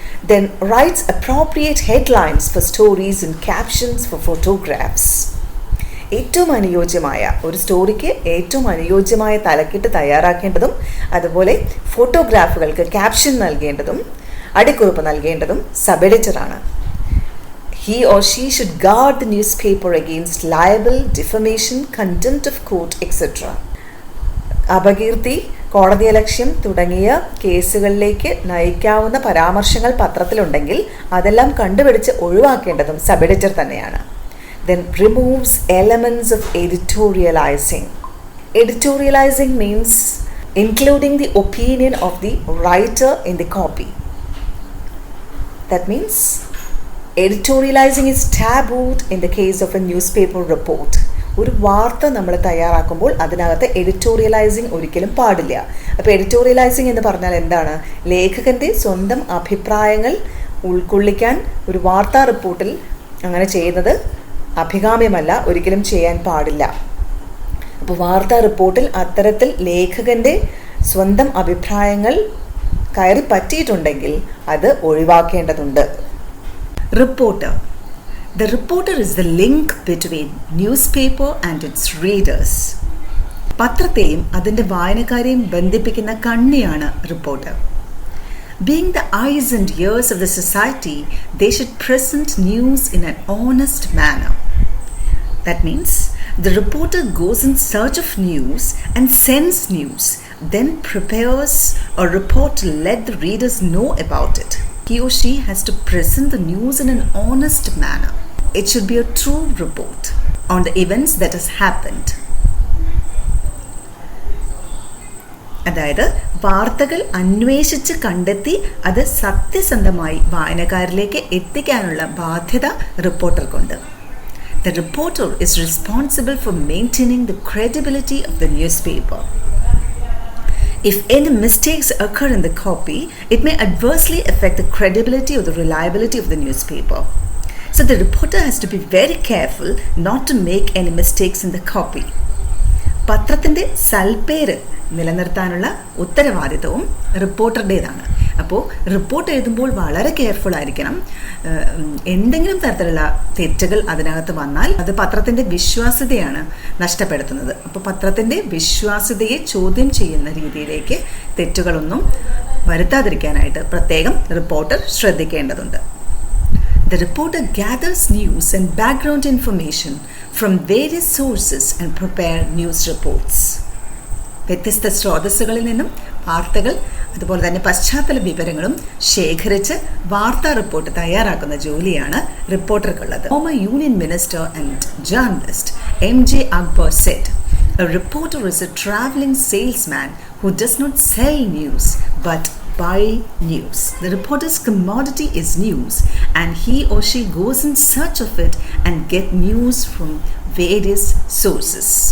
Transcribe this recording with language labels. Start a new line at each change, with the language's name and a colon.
English: Then writes appropriate headlines for stories and captions for photographs.
Malayalam: ഏറ്റവും അനുയോജ്യമായ ഒരു സ്റ്റോറിക്ക് ഏറ്റവും അനുയോജ്യമായ തലക്കെട്ട് തയ്യാറാക്കേണ്ടതും അതുപോലെ ഫോട്ടോഗ്രാഫുകൾക്ക് caption നൽകേണ്ടതും അടിക്കുറിപ്പ് നൽകേണ്ടതും sub എഡിറ്ററാണ്.
English: He or she should guard the newspaper against libel, defamation, contempt of court, etc.
Malayalam: അപകീർത്തി, കോടതിയലക്ഷ്യം തുടങ്ങിയ കേസുകളിലേക്ക് നയിക്കാവുന്ന പരാമർശങ്ങൾ പത്രത്തിലുണ്ടെങ്കിൽ അതെല്ലാം കണ്ടുപിടിച്ച് ഒഴിവാക്കേണ്ടതും സബ് എഡിറ്റർ തന്നെയാണ്.
English: Then removes elements of editorializing. Editorializing means including the opinion of the writer in the copy. That means editorializing is tabooed in the case of a newspaper report.
Malayalam: ഒരു വാർത്ത നമ്മൾ തയ്യാറാക്കുമ്പോൾ അതിനകത്ത് എഡിറ്റോറിയലൈസിങ് ഒരിക്കലും പാടില്ല. അപ്പോൾ എഡിറ്റോറിയലൈസിങ് എന്ന് പറഞ്ഞാൽ എന്താണ്? ലേഖകൻ്റെ സ്വന്തം അഭിപ്രായങ്ങൾ ഉൾക്കൊള്ളിക്കാൻ ഒരു വാർത്താ റിപ്പോർട്ടിൽ അങ്ങനെ ചെയ്യുന്നത് അഭികാമ്യമല്ല, ഒരിക്കലും ചെയ്യാൻ പാടില്ല. അപ്പോൾ വാർത്താ റിപ്പോർട്ടിൽ അത്തരത്തിൽ ലേഖകൻ്റെ സ്വന്തം അഭിപ്രായങ്ങൾ കയറി പറ്റിയിട്ടുണ്ടെങ്കിൽ അത് ഒഴിവാക്കേണ്ടതുണ്ട്. Reporter.
English: The reporter is the link between newspaper and its readers.
Malayalam: പത്രത്തെയും അതിൻ്റെ വായനക്കാരെയും ബന്ധിപ്പിക്കുന്ന കണ്ണിയാണ് reporter.
English: Being the eyes and ears of the society, they should present news in an honest manner. That means the reporter goes in search of news and sends news, then prepares a report to let the readers know about it. He or she has to present the news in an honest manner. It should be a true report on the events that has happened.
Malayalam: അതായത് വാർത്തകൾ അന്വേഷിച്ച് കണ്ടെത്തി അത് സത്യസന്ധമായി വായനക്കാരിലേക്ക് എത്തിക്കാനുള്ള ബാധ്യത റിപ്പോർട്ടർക്കുണ്ട്.
English: The reporter is responsible for maintaining the credibility of the newspaper. If any mistakes occur in the copy, it may adversely affect the credibility or the reliability of the newspaper. So the reporter has to be very careful not to make any mistakes in the copy.
Malayalam: പത്രത്തിൻ്റെ സൽപ്പേര് നിലനിർത്താനുള്ള ഉത്തരവാദിത്വവും റിപ്പോർട്ടറുടേതാണ്. അപ്പോൾ report എഴുതുമ്പോൾ വളരെ careful ആയിരിക്കണം. എന്തെങ്കിലും തരത്തിലുള്ള തെറ്റുകൾ അതിനകത്ത് വന്നാൽ അത് പത്രത്തിൻ്റെ വിശ്വാസ്യതയാണ് നഷ്ടപ്പെടുത്തുന്നത്. അപ്പോൾ പത്രത്തിൻ്റെ വിശ്വാസ്യതയെ ചോദ്യം ചെയ്യുന്ന രീതിയിലേക്ക് തെറ്റുകളൊന്നും വരുത്താതിരിക്കാനായിട്ട് പ്രത്യേകം റിപ്പോർട്ടർ ശ്രദ്ധിക്കേണ്ടതുണ്ട്.
English: The reporter gathers news and background information from various sources and prepare news reports.
Malayalam: വ്യത്യസ്ത സ്രോതസ്സുകളിൽ നിന്നും വാർത്തകൾ അതുപോലെ തന്നെ പശ്ചാത്തല വിവരങ്ങളും ശേഖരിച്ച് വാർത്താ റിപ്പോർട്ട് തയ്യാറാക്കുന്ന ജോലിയാണ് റിപ്പോർട്ടർക്കുള്ളത്.
English: Former Union Minister and journalist M.J. Akbar said, "A reporter is a traveling salesman who does not sell news but buy news. The reporter's commodity is news, and he or she goes in search of it and get news from various sources."